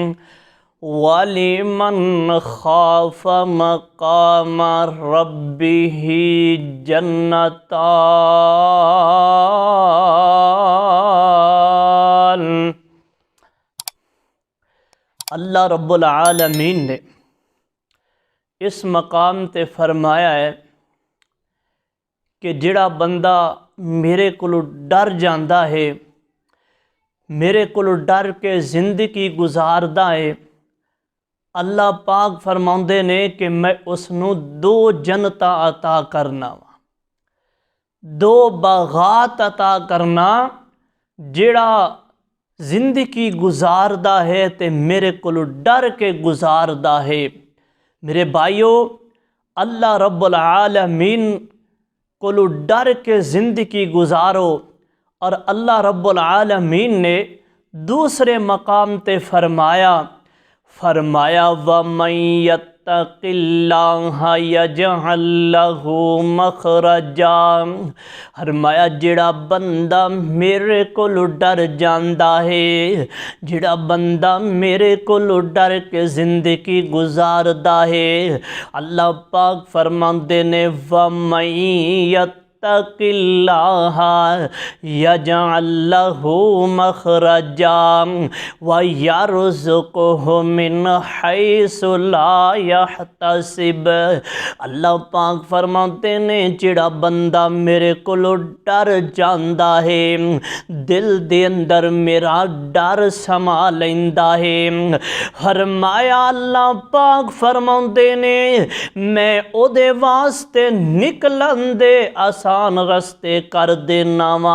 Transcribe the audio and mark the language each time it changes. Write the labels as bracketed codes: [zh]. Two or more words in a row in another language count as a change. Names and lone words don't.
[ar] ولمن خاف مقام ربه جنتان. الله رب العالمين [pa] نے اس مقام تے فرمایا ہے کہ جہڑا بندہ میرے کولوں ڈر جاندا ہے، میرے کولوں ڈر کے زندگی گزاردا ہے، اللہ پاک فرماؤندے نے کہ میں اوہنوں دو جنتاں عطا کرنا واں، دو باغات عطا کرنا वा, दो बागात अता करना। جہڑا زندگی گزاردا ہے تے میرے کولوں ڈر کے گزاردا ہے. میرے بھائیوں, [ar] الله رب العالمين [pa] کولوں ڈر کے زندگی گزارو. اور [ar] الله رب العالمين [pa] نے دوسرے مقام تے فرمایا [ar] ومن يتق الله يجعل له مخرجا. [pa] فرمایا جہڑا بندہ میرے کولوں ڈر جاندا ہے، جہڑا بندہ میرے کولوں ڈر کے زندگی گزاردا ہے، اللہ پاک فرماندے نے [ar] ومن يتق الله يجعل له مخرجا ويرزقه من حيث لا يحتسب. [pa] اللہ پاک فرماتے نے جہڑا بندہ میرے کولوں ڈر جاندا ہے، دل دے اندر میرا ڈر سما لیندا ہے. فرمایا اللہ پاک فرماتے نے میں اوہدے واسطے نکلن دے آسان رستے کر دینا واں.